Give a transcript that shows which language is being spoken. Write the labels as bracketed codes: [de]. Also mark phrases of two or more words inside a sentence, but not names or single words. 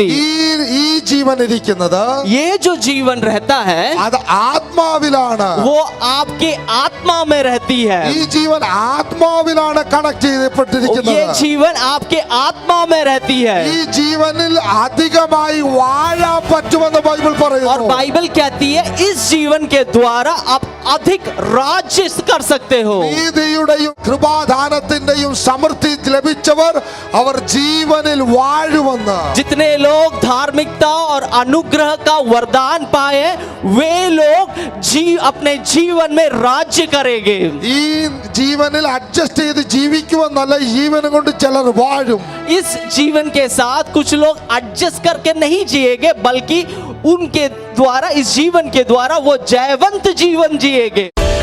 [ml] ഈ ജീവൻ ഇരിക്കുന്നത് [hi] ये जो जीवन रहता है [ml] അത് ആത്മാവിലാണ്. [hi] वो आपके आत्मा में रहती है। [ml] ഈ ജീവൻ ആത്മാവിലാണ് കണക്ട് [hi] ये [ml] ചെയ്യപ്പെട്ടിരിക്കുന്നത്. [hi] जीवन आपके आत्मा में रहती है। [ml] ഈ ജീവനിൽ അധികമായി വാഴാൻ പറ്റുമെന്ന് ബൈബിൾ [hi] और [ml] പറയുന്നു. [hi] बाइबल कहती है इस जीवन के द्वारा आप अधिक राज्य कर सकते हो। [ml] നീതിയുടെയും കൃപാദാനത്തിന്റെയും സമൃദ്ധി ലഭിച്ചവർ അവർ ജീവനിൽ വാഴുമെന്ന്. [hi] जितने लोग धार्मिकता और अनुग्रह का वरदान पाए वे लोग अपने जीवन में राज्य करेंगे। [ml] ഈ ജീവനിൽ അഡ്ജസ്റ്റ് ചെയ്ത് ജീവിക്കുമെന്നല്ല, ഈ ജീവനം കൊണ്ട് ചിലർ വാഴും. [hi] इस जीवन के साथ कुछ लोग एडजस्ट करके नहीं जिएंगे बल्कि उनके द्वारा, इस जीवन के द्वारा वो जयवंत जीवन जिएंगे।